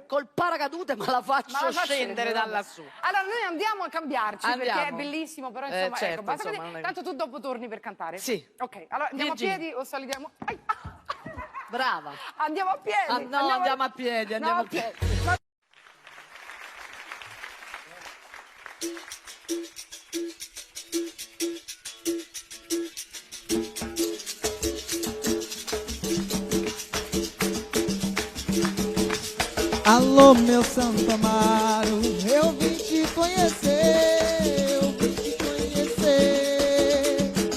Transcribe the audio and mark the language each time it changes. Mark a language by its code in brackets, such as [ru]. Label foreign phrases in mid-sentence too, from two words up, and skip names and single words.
[it] Col paracadute ma la faccio Ma la faccio scendere da vabbè. lassù. Allora noi andiamo a cambiarci Andiamo. perché è bellissimo, però insomma, certo, ecco, basta insomma, così. non è- Tanto tu dopo torni per cantare. Sì. Ok, allora andiamo Virginia. a piedi o salutiamo? Ai. Brava. Andiamo a piedi. Ah, no, andiamo a piedi, andiamo No, a piedi. ok. Ma- [pt] Alô, meu Santo Amaro, eu vim te conhecer, eu vim te conhecer.